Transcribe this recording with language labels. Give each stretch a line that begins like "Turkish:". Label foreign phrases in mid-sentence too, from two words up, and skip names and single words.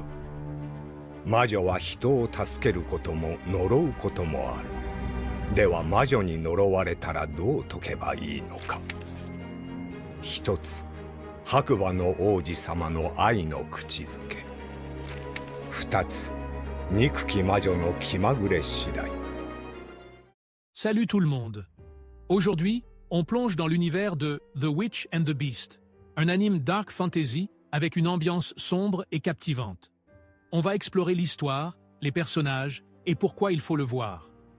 Japanese: 魔女は人を助けることも呪うこともある。では魔女に呪われたらどう解けばいいのか。一つ、白馬の王子様の愛の口づけ。二つ、憎き魔女の気まぐれ次第。
French: Salut tout le monde. Aujourd'hui, on plonge dans l'univers de The Witch and the Beast, un anime
English: dark fantasy
French: avec une ambiance sombre et captivante. On va explorer l'histoire, les personnages et pourquoi il faut le voir.